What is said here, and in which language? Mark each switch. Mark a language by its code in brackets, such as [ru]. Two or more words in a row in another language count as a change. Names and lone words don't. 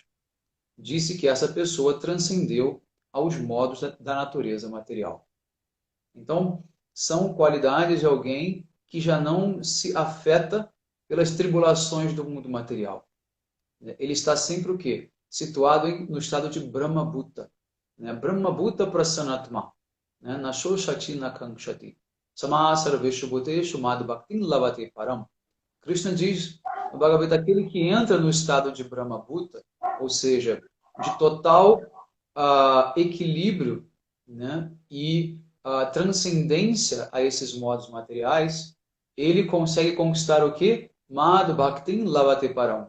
[pt] Disse que essa pessoa transcendeu aos modos da natureza material. Então, são qualidades de alguém que já não se afeta pelas tribulações do mundo material. Ele está sempre o quê? Situado no estado de [sa] ब्रह्म भूत. ब्रह्म भूत प्रसनात्मा नशोशति नकाङ्क्षति. समसर्वेषु भूतेषु मधु भक्तिन् लवते परम्. [pt] Krishna diz no Bhagavad Gita, aquele que entra no estado de [sa] ब्रह्म भूत, [pt] ou seja, de total equilíbrio, né, e transcendência a esses modos materiais, ele consegue conquistar o quê? [sa] मधु भक्तिन् लवते परम्.